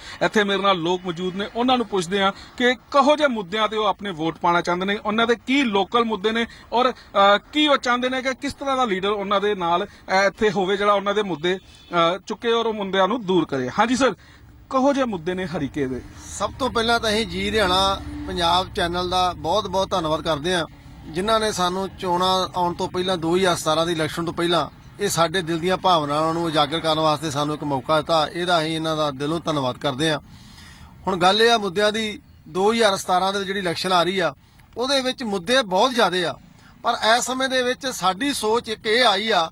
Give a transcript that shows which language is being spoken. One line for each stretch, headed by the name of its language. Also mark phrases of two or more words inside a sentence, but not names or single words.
Punjabi: ਇੱਥੇ ਮੇਰੇ ਨਾਲ ਲੋਗ ਮੌਜੂਦ ਨੇ, ਉਨ੍ਹਾਂ ਨੂੰ ਪੁੱਛਦੇ ਆ ਕਿ ਕਹੋ ਜੇ ਮੁੱਦਿਆਂ ਤੇ ਓਹ ਅਪਣੇ ਵੋਟ ਪਾਣਾ ਚਾਹੁੰਦੇ ਨੇ, ਉਨ੍ਹਾਂ ਦੇ ਕੀ ਲੋਕਲ ਮੁੱਦੇ ਨੇ ਔਰ ਕੀ ਓਹ ਚਾਹੁੰਦੇ ਨੇ ਕਿ ਕਿਸ ਤਰ੍ਹਾਂ ਦਾ ਲੀਡਰ ਉਨ੍ਹਾਂ ਦੇ ਨਾਲ ਇੱਥੇ ਹੋਵੇ ਜਿਹੜਾ ਉਨ੍ਹਾਂ ਦੇ ਮੁੱਦੇ ਚੁੱਕੇ ਔਰ ਮੁੱਦਿਆਂ ਨੂੰ ਦੂਰ ਕਰੇ। ਹਾਂ ਜੀ ਸਰ, ਕਹੋ ਜੇ ਮੁੱਦੇ ਨੇ ਹਰੀਕੇ ਦੇ? ਸਭ ਤੋ ਪਹਿਲਾ ਤੋ ਅਸੀਂ ਜੀ ਹਰਿਆਣਾ ਪੰਜਾਬ ਚੈਨਲ
Hindi: का बहुत बहुत धन्नवाद करते हैं,
Punjabi: ਜਿਨ੍ਹਾਂ ਨੇ ਸਾਨੂੰ ਚੋਣਾਂ ਆਉਣ ਤੋ ਪਹਿਲਾ 2017 ਦੀ ਇਲੈਕਸ਼ਨ ਤੋਂ ਪਹਿਲਾਂ ਇਹ ਸਾਡੇ ਦਿਲ ਦੀਆਂ ਭਾਵਨਾਵਾਂ ਨੂੰ ਉਜਾਗਰ ਕਰਨ ਵਾਸਤੇ ਸਾਨੂੰ ਇੱਕ ਮੌਕਾ ਦਿੱਤਾ। ਇਹਦਾ ਅਸੀਂ ਇਹਨਾਂ ਦਾ ਦਿਲੋਂ ਧੰਨਵਾਦ ਕਰਦੇ ਹਾਂ। ਹੁਣ ਗੱਲ ਇਹ ਆ ਮੁੱਦਿਆਂ ਦੀ, 2017 ਦੇ ਜਿਹੜੀ ਇਲੈਕਸ਼ਨ ਆ ਰਹੀ ਆ ਉਹਦੇ ਵਿੱਚ ਮੁੱਦੇ ਬਹੁਤ ਜ਼ਿਆਦੇ ਆ, ਪਰ ਇਸ ਸਮੇਂ ਦੇ ਵਿੱਚ ਸਾਡੀ ਸੋਚ ਇੱਕ ਇਹ ਆਈ ਆ।